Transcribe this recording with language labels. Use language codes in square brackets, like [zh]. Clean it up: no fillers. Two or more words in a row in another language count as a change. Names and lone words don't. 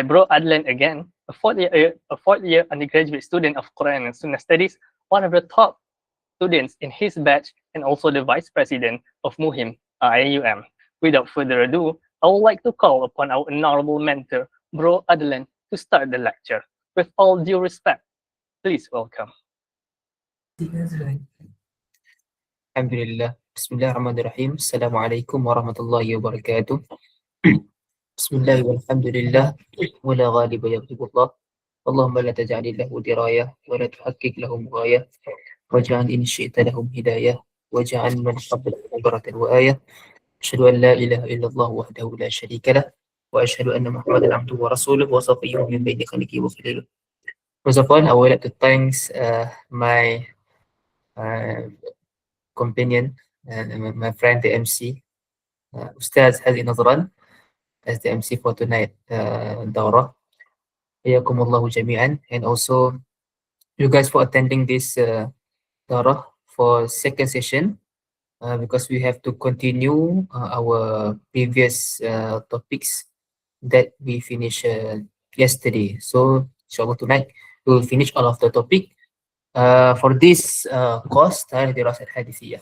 [en] Bro Adlan again, a fourth year undergraduate student of Quran and Sunnah Studies, one of the top students in his batch and also the vice president of Muhim IAUM. Without further ado, I would like to call upon our honorable mentor, Bro Adlan, to start the lecture. With all due respect, please welcome. [ar] الحمد لله. بسم الله الرحمن الرحيم. السلام عليكم ورحمة الله وبركاته. بسم الله والحمد لله. ولا غالب يغلب الله. اللهم لا تجعل له دراية ولا تحقق لهم غاية. واجعل إن شئت لهم هداية. واجعل من قبل عبرة وآية. أشهد أن لا إله إلا الله وحده لا شريك له. وأشهد أن محمدا عبده ورسوله وصفيه من بين خلقه وخليله. [en] First of all, I would like to thank my companion, my friend, the MC, Ustaz Hazi Nazran, as the MC for tonight Daurah. [ar] حياكم الله جميعا, [en] and also you guys for attending this Daurah for second session, because we have to continue our previous topics that we finished yesterday. So inshallah tonight we will finish all of the topic for this course, Dirasat Hadithiyah.